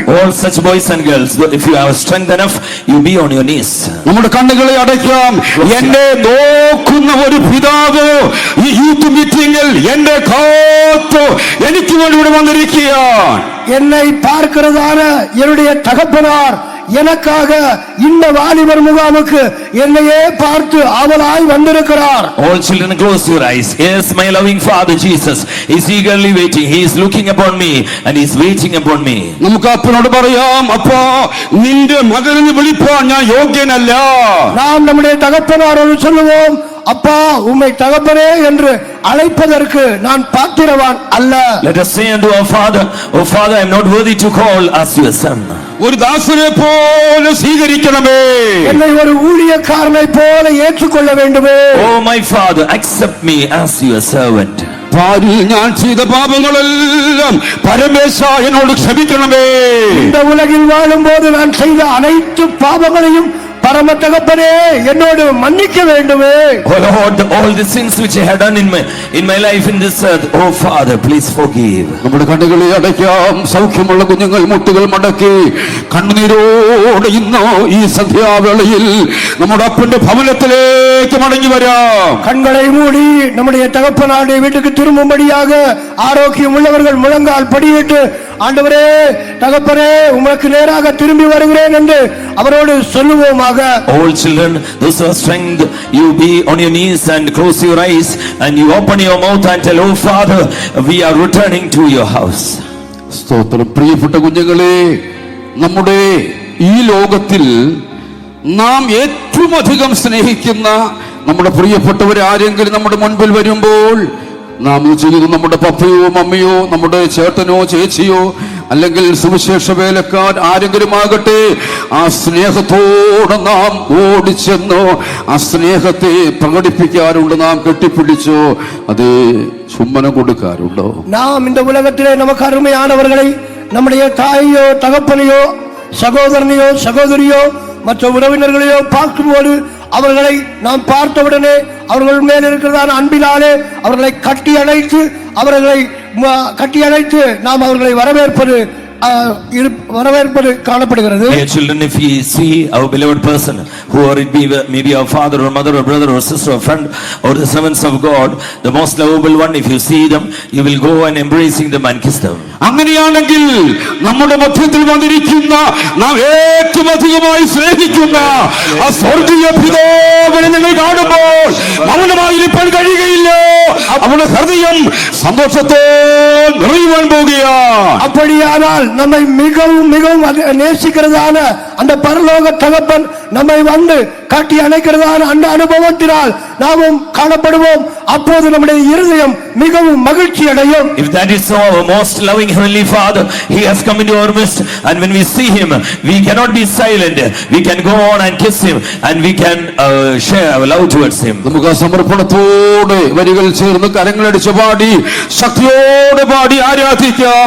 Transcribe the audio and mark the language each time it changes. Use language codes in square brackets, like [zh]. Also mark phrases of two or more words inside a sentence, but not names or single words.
[en] All such boys and girls, if you have strength enough, you be on your knees. [ml] നമ്മുടെ കണ്ണുകളെ അടയ്ക്കാം. എന്നെ നോക്കുന്ന ഒരു പിതാവ് ഈ [en] youth meetingil [ml] എന്നെ കാത്തു എനിക്ക് വേണ്ടി ഇവിടെ വന്നിരിക്കുകയാണ്. [ta] என்னை பார்க்கிறதான என்னுடைய தகப்பனார் எனக்காக இந்த வாலிபர் முகாமுக்கு என்னையே பார்த்து அவளாய் வந்திருக்கிறார். [en] All children, close your eyes. Yes, my loving Father Jesus is eagerly waiting. He is looking upon me and he is waiting upon me. [ml] നമുക്ക് അപ്പനോട് പറയാം, അപ്പാ നിന്റെ മകനെ വിളിപ്പാൻ ഞാൻ യോഗ്യനല്ല. [ta] நாம் நம்முடைய தகப்பனாரோடு சொல்லுவோம், அப்பா உம்மை தகப்பனே என்று அழைப்பதற்கு நான் பாத்திரவான் அல்ல. [en] Let us say unto our Father, oh Father, I am not worthy to call as your son. [ml] ഒരു ദാസനെ പോലെ സ്വീകരിക്കണമേ. [ta] என்னை ஒரு ஊழியக்காரனை போல ஏற்றுக்கொள்ள வேண்டுமே. [en] Oh my Father, accept me as your servant. [ml] ഭാര്യയിൽ ഞാൻ ചെയ്ത പാപങ്ങളെല്ലാം പരമേശ എന്നോട് ക്ഷമിക്കണമേ. [ta] இந்த உலகில் வாழும்போது நான் செய்த அனைத்து பாவங்களையும் பரம தகப்பனே என்னோடு மன்னிக்க வேண்டுமே. [en] Oh Lord, all the sins which I have done in my life in this earth, oh Father, please forgive. [ml] നമ്മുടെ കണ്ണുകളെ അടയ്ക്കാം. സൗഖ്യമുള്ള കുഞ്ഞുങ്ങൾ മുട്ടുകൾ മടക്കി കണ്ണുനീരോടെ ഇന്ന് ഈ സന്ധ്യാവേളയിൽ നമ്മുടെ അപ്പന്റെ ഭവനത്തിലേക്ക് മടങ്ങി വരാം. [ta] கண்களை மூடி நம்முடைய தகப்பனாருடைய வீட்டுக்கு திரும்பும்படியாக ஆரோக்கியம் உள்ளவர்கள் முழங்கால் படியிட்டு, ஆண்டவரே தகப்பனே உமக்கு நேராக திரும்பி வருகிறேன் என்று அவரோடு சொல்லுவோமாக. [en] All children, those who are strength, you be on your knees and close your eyes and you open your mouth and tell, oh Father, we are returning to your house. [ml] സ്തോത്രം. പ്രിയപ്പെട്ട കുഞ്ഞുങ്ങളെ, നമ്മുടെ ഈ ലോകത്തിൽ നാം ഏറ്റവും അധികം സ്നേഹിക്കുന്ന നമ്മുടെ പ്രിയപ്പെട്ടവർ ആരെങ്കിലും നമ്മുടെ മുൻപിൽ വരുമ്പോൾ നാം ചെയ്യുന്നത് നമ്മുടെ പപ്പയോ മമ്മിയോ നമ്മുടെ ചേട്ടനോ ചേച്ചിയോ അല്ലെങ്കിൽ സുവിശേഷ വേലക്കാർ ആരെങ്കിലും ആകട്ടെ, ആ സ്നേഹത്തോടെ നാം ഓടിച്ചെന്നോ ആ സ്നേഹത്തെ പ്രകടിപ്പിക്കാറുണ്ട്. നാം കെട്ടിപ്പിടിച്ചോ അതേ ചുമ്മനം കൊടുക്കാറുണ്ടോ? [ta] நாம் இந்த உலகத்திலே நமக்கு அருமையானவர்களை நம்முடைய தாயோ தகப்பனையோ சகோதரனையோ சகோதரியோ மற்ற உறவினர்களையோ பார்க்கும்போது அவர்களை நாம் பார்த்தவுடனே அவர்கள் மேல் இருக்கிறதான அன்பினாலே அவர்களை கட்டி அணைத்து நாம் அவர்களை வரவேற்பது காணப்படுகிறது. [en] Dear children, if we see our beloved person, who or it be maybe our father or mother or brother or sister or friend or the servants of God, the most lovable one, if you see them, you will go and embracing them and kiss them. [ml] അങ്ങനെയാണെങ്കിൽ നമ്മുടെ മധ്യത്തിൽ വന്നിരിക്കുന്ന നാം ഏറ്റവും അധികമായി സ്നേഹിക്കുന്ന ആ സ്വർഗീയ പിതാവിനെ നിങ്ങൾ കാണുമ്പോൾ മൗനമായിരിക്കാൻ കഴിയുകയില്ല. അവരുടെ ഹൃദയം സന്തോഷത്തോടെ നിറയുവാൻ പോകുകയാണ്. [ta] அப்படியானால் நம்மை மிகவும் மிகவும் நேசிக்கிறதான அந்த பரலோக தகப்பன் நம்மை வந்து காட்டி அணைக்கிறதான அந்த அனுபவத்தினால் நாமும் காணப்படுவோம். அப்போது நம்முடைய இருதயம் மிகவும் மகிழ்ச்சி அடையும். [en] If that is so, our most loving heavenly Father, he has come into our midst, and when we see him, we cannot be silent. We can go on and kiss him, and we can share our love towards him. [ml] നമുക്ക് സമർപ്പണത്തോടെ വരികൾ ചേർന്ന് കരങ്ങളടിച്ച് പാടി ശക്തിയോടെ പാടി ആരാധിക്കാം.